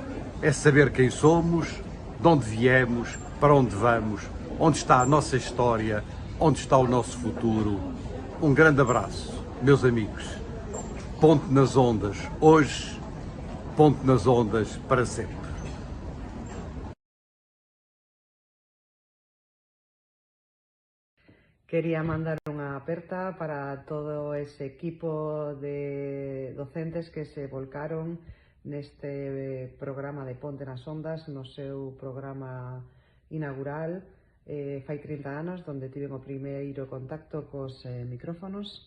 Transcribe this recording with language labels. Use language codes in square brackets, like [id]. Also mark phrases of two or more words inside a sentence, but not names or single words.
[pt] É saber quem somos, de onde viemos, para onde vamos, onde está a nossa história, onde está o nosso futuro. Um grande abraço, meus amigos. Ponte nas Ondas, hoje, Ponte nas Ondas para sempre. [gl] Quería mandar unha aperta para todo ese equipo de docentes que se volcaron neste programa de Ponte nas Ondas, no seu programa inaugural fai 30 anos, onde tiven o primeiro contacto cos micrófonos.